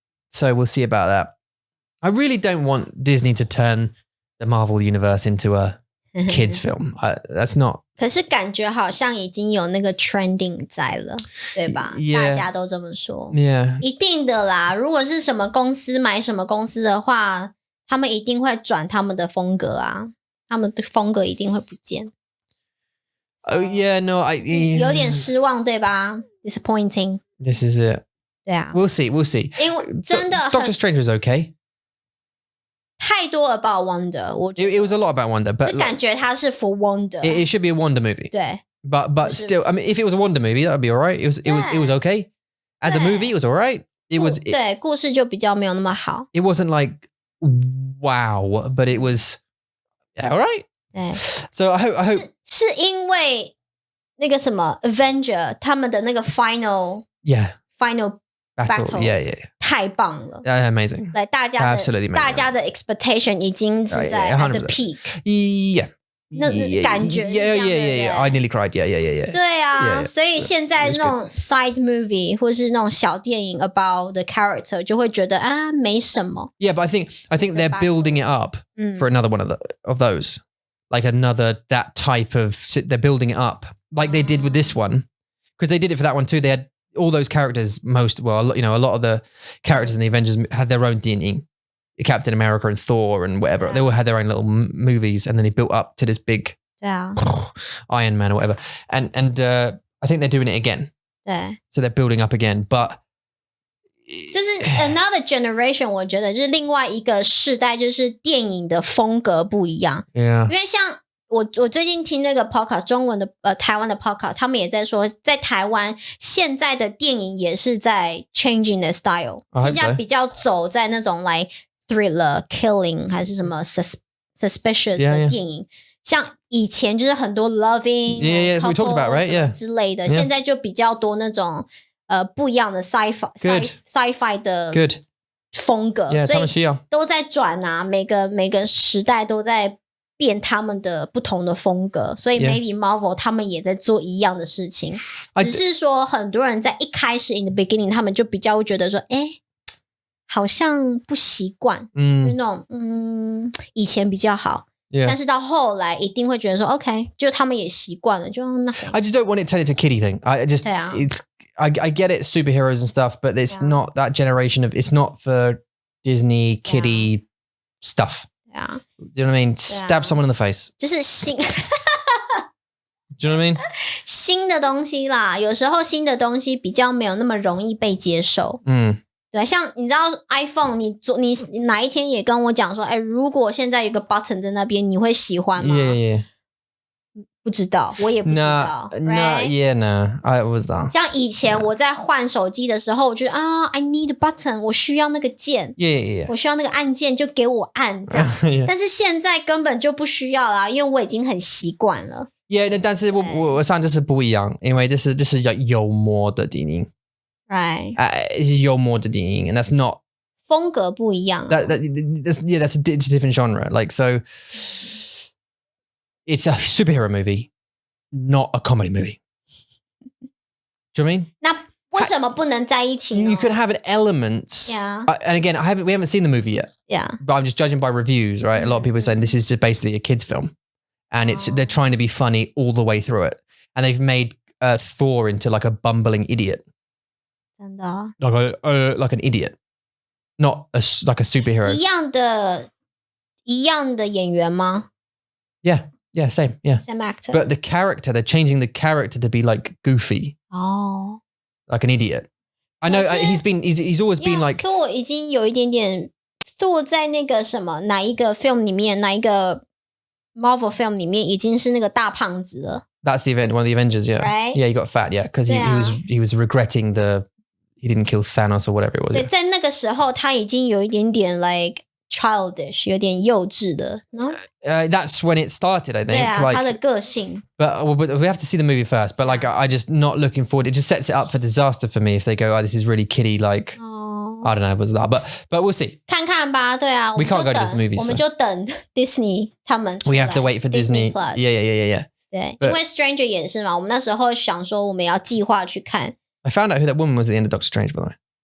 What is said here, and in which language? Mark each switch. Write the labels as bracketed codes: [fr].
[en] So we'll see about that. I really don't want Disney to turn the Marvel universe into a kids film. That's not. [zh] 可是感觉好像已经有那个 trending 在了，对吧？大家都这么说。 [en] Yeah. [zh] 一定的啦。如果是什么公司买什么公司的话，他们一定会转他们的风格啊，他们的风格一定会不见。 [en] Oh yeah, no, [zh] 有点失望，对吧 ？ [en] Disappointing. This is it. [zh] 对啊 [en] We'll see. [zh] 因为真的 [en] Doctor Strange was okay. [zh] 太多 [en] about Wonder， [zh] 我觉得 [en] it was a lot about Wonder, but [zh] 就感觉它是 [en] for Wonder. It should be a Wonder movie. [zh] 对 [en] But still, I mean, if it was a Wonder movie, that would be all right. It was okay. As a movie, it was all right. It was [zh] 对故事就比较没有那么好。 [en] It wasn't like wow, but it was all right. [zh] 对 [en] So I hope [zh] 是因为那个什么 Avenger 他们的那个 final [en] battle. Yeah. [zh] 太棒了 [en] amazing. [zh] 来大家的 expectation 已经是在 [en] at the peak. Yeah. [zh] 那感觉 [en] Yeah. I nearly cried. Yeah. [zh] 对啊，所以现在那种 [en] side movie [zh] 或是那种小电影 [en] about the character [zh] 就会觉得啊没什么。 [en] Yeah, but I think they're building it up for another one of those. Like another that type of they're building it up like they did with this one because they did it for that one too. They had all those characters a lot of the characters in the Avengers had their own DNA. Captain America and Thor and whatever. They all had their own little movies and then they built up to this big Iron Man or whatever. And I think they're doing it again. So they're building up again. But [zh] 就是 [en] another generation [zh] 我觉得就是另外一个世代，就是电影的风格不一样。因为像我最近听那个 podcast 中文的台湾的 podcast 他们也在说在台湾现在的电影也是在 [en] changing the style [zh] 现在比较走在那种 [en] like thriller killing [zh] 还是什么 [en] suspicious [zh] 的电影像以前就是很多 [en] loving we talked about right [zh] 之类的现在就比较多那种不一样的 sci-fi 的风格所以都在转啊每个时代都在变他们的不同的风格所以 [en] maybe [zh] Marvel 他们也在做一样的事情只是说很多人在一开始 [en] in the beginning [zh] 他们就比较会觉得说好像不习惯，就那种以前比较好。 [en] Yeah. [zh] 但是到后来一定会觉得说 OK 就他们也习惯了就那 [en] I just don't want it turned into a kiddie thing. I just I get it superheroes and stuff but it's not that generation of it's not for Disney kiddie stuff. Yeah. Do you know what I mean? Stab someone in the face. [zh] 就是新 [en] Do you know what I mean? [zh] 新的东西啦，有时候新的东西比较没有那么容易被接受。对，像你知道 iPhone， 你哪一天也跟我讲说，哎，如果现在有个 button 在那边，你会喜欢吗？ [en] Yeah. [zh] 不知道，我也不知道。 [en] No, I was that. [zh] 像以前我在换手机的时候，我觉得 [en] I need a button， [zh] 我需要那个键。 [en] Yeah. [zh] 我需要那个按键，就给我按这样。但是现在根本就不需要啦，因为我已经很习惯了。 Yeah， 但是我上就是不一样，因为这是幽默的电影。 [en] Right. [zh] 是幽默的电影 [en] and that's not [zh] 风格不一样。 [en] that's a different genre. Like so, it's a superhero movie, not a comedy movie. Do you know what I mean? [zh] 那为什么不能在一起呢？ [en] You could have an elements. Yeah. And again, we haven't seen the movie yet. Yeah. But I'm just judging by reviews, right? A lot of people are saying this is just basically a kids' film, and they're trying to be funny all the way through it, and they've made Thor into like a bumbling idiot. [zh] 真的 [en] like an idiot, not like a superhero. [zh] 一样的演员吗？ [en] Yeah, same, yeah. Same actor. But the character, they're changing the character to be like goofy. Like an idiot. I know he's always been like [zh] Thor 已经有一点点 Thor 在那个什么哪一个 film 里面哪一个 Marvel film 里面已经是那个大胖子了。 [en] That's the event, one of the Avengers, yeah. Right? Yeah, he got fat, yeah, because he was regretting he didn't kill Thanos or whatever it was. [zh] 对，在那个时候他已经有一点点 [en] like childish， [zh] 有点幼稚的。 [en] That's when it started, I think. [zh] 对啊， [en] like, [zh] 他的个性。 [en] But we have to see the movie first. But like, I just not looking forward. It just sets it up for disaster for me if they go, this is really kiddie. Like, I don't know, what's that? But we'll see. [zh] 看看吧，对啊。 [en] We can't go to this movie. [zh] 我们就等 Disney 他们出来。 [en] We have to wait for Disney. Plus. Yeah. [zh] 对，因为 Stranger 也是嘛，我们那时候想说我们要计划去看。 [en] I found out who that woman was at the end of Doctor Strange, by the way.